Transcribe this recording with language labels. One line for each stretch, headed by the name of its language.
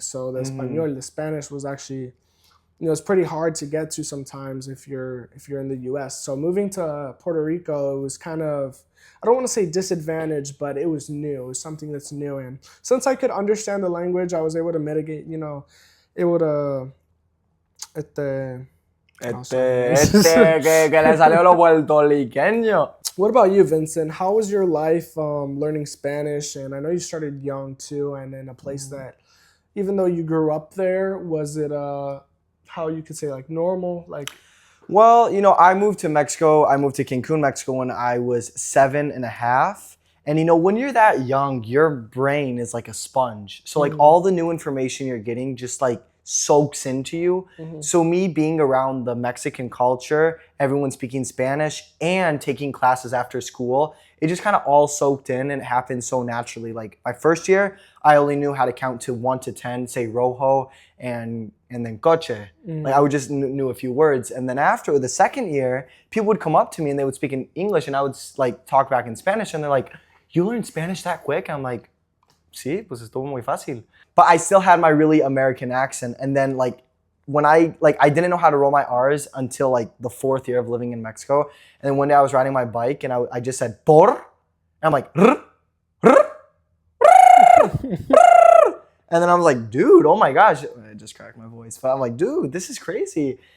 English: So the Espanol, the Spanish was actually, you know, it's pretty hard to get to sometimes if you're in the U.S. So moving to Puerto Rico, it was kind of, I don't want to say disadvantaged, but it was new. It was something that's new, and since I could understand the language, I was able to mitigate. You know, able to,
Spanish: que le salió lo puertorriqueño.
English: What about you, Vincent? How was your life learning Spanish? And I know you started young too, and in a place that, even though you grew up there, was it how you could say like normal? Like, well, you know, I moved to Mexico. I moved to Cancun, Mexico when I was 7.5. And you know, when you're that young, your brain is like a sponge. So like all the new information you're getting just like soaks into you. So me being around the Mexican culture, everyone speaking Spanish and taking classes after school, it just kind of all soaked in and it happened so naturally. Like my first year, I only knew how to count to 1 to 10, say rojo and then coche. Like I would just knew a few words. And then after the second year, people would come up to me and they would speak in English and I would like talk back in Spanish and they're like, "You learned Spanish that quick?" I'm like,
Spanish: "Sí, pues estuvo muy fácil."
English: But I still had my really American accent. And then like when I didn't know how to roll my R's until like the 4th year of living in Mexico. And then one day I was riding my bike and I just said, "Por?" And I'm like, "R, r, r, r." And then I was like, "Dude, oh my gosh." I just cracked my voice. But I'm like, "Dude, this is crazy."